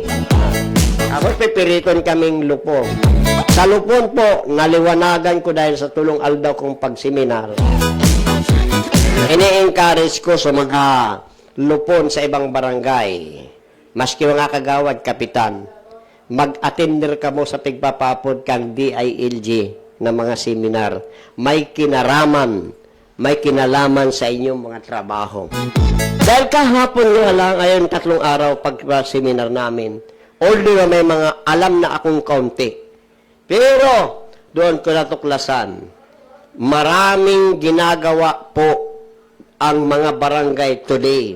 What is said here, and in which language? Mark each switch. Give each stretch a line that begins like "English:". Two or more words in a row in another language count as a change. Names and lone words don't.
Bikol: Ako, pipiriton kaming lupon. Sa lupon po, naliwanagan ko dahil sa tulong aldaw kong pagseminar.
Filipino: Ini-encourage ko sa mga lupon sa ibang barangay.
Bikol: Maski mga kagawad, kapitan, mag-attender ka mo sa pigpapapod kang DILG na mga seminar.
Filipino: May kinalaman sa inyong mga trabaho. Dahil kahapon nga lang, ayon 3 araw pag-seminar namin, although may mga alam na akong kaunti. Pero, doon ko natuklasan, maraming ginagawa po ang mga barangay today.